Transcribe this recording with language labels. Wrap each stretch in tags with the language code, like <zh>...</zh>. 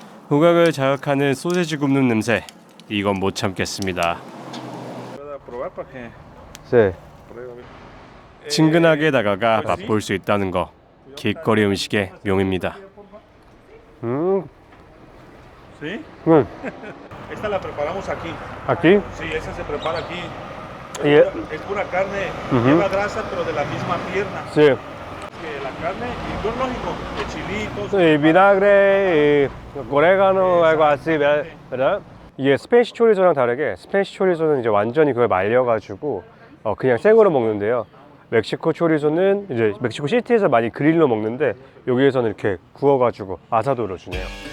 <ko>후각을 자극하는 소세지 굽는 냄새. 이건 못 참겠습니다.</ko> <es>Pueda probar para que Sí. pruebe.</es> <ko>친근하게 다가가 맛볼 수 있다는 거. 길거리 음식의 묘미입니다.</ko> <es>¿Sí? Mm. Esta la preparamos aquí. Aquí. Sí, esa se prepara aquí. Y, Es pura carne, Ujú. lleva grasa, pero de la misma pierna. sí. Que la carne, y pues lógico, de chilitos. Y vinagre, y 오레가노, algo así, ¿verdad?</es> <ko>이게 스페니쉬 초리소랑 다르게 스페니쉬 초리소는 이제 완전히 그걸 말려가지고 그냥 생으로 먹는데요. 멕시코 초리소는 이제 멕시코 시티에서 많이 그릴로 먹는데 여기에서는 이렇게 구워가지고 아사도로 주네요.</ko>